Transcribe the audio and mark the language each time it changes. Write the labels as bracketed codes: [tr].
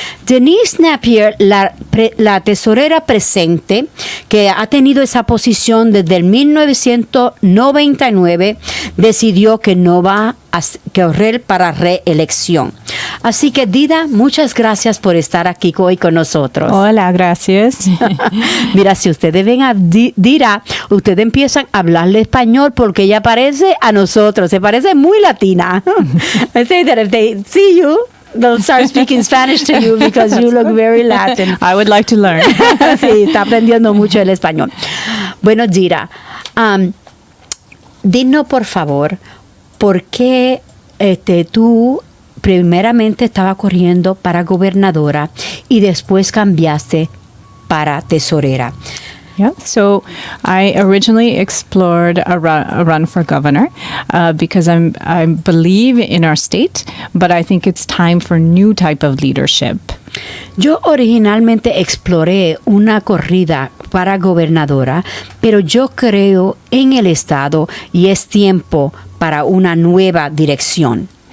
[es] Denise Napier, la tesorera presente, que ha tenido esa posición desde el 1999, decidió que no va a correr para reelección. Así que, Dita, muchas gracias por estar aquí hoy con nosotros. Hola, gracias. Mira, si ustedes ven a Dita, ustedes empiezan a hablarle español porque ella parece a nosotros, se parece muy latina. [en] I say that if they see you, they'll start speaking Spanish to you because you look very Latin. I would like to learn. [es] Sí, está aprendiendo mucho el español. Bueno, Dita, dinos por favor, ¿por qué tú primeramente estaba corriendo para gobernadora y después cambiaste para tesorera? [en] Yeah, so I originally explored a run for governor because I believe in our state, but I think it's time for new type of leadership. [es] Yo originalmente exploré una corrida para gobernadora, pero yo creo en el Estado y es tiempo para una nueva dirección.